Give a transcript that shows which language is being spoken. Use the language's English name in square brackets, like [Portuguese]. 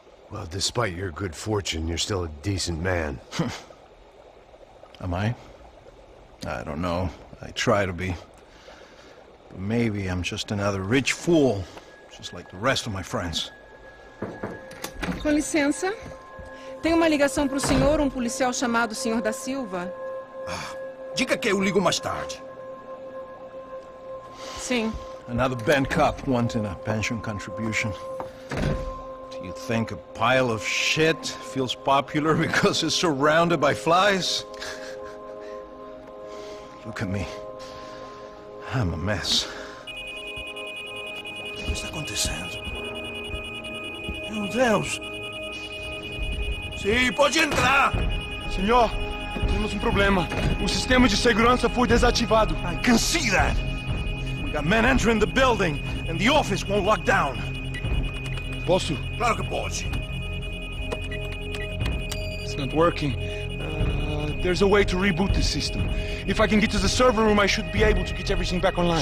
[English] Well, despite your good fortune, you're still a decent man. Am I? I don't know. I try to be. But maybe I'm just another rich fool, just like the rest of my friends. [Portuguese] com licença. Tem uma ligação para o senhor, um policial chamado Sr. da Silva. Diga que eu ligo mais tarde. Sim. [English] Another bent cop wanting a pension contribution. Do you think a pile of shit feels popular because it's surrounded by flies? Look at me. I'm a mess. [Portuguese] O que está acontecendo? Meu Deus! Sim, pode entrar! Senhor, temos problema. O sistema de segurança foi desativado. [English] I can see that. We got men entering the building, and the office won't lock down. [Portuguese] Posso? Claro que pode. [English] It's not working. There's a way to reboot the system. If I can get to the server room, I should be able to get everything back online.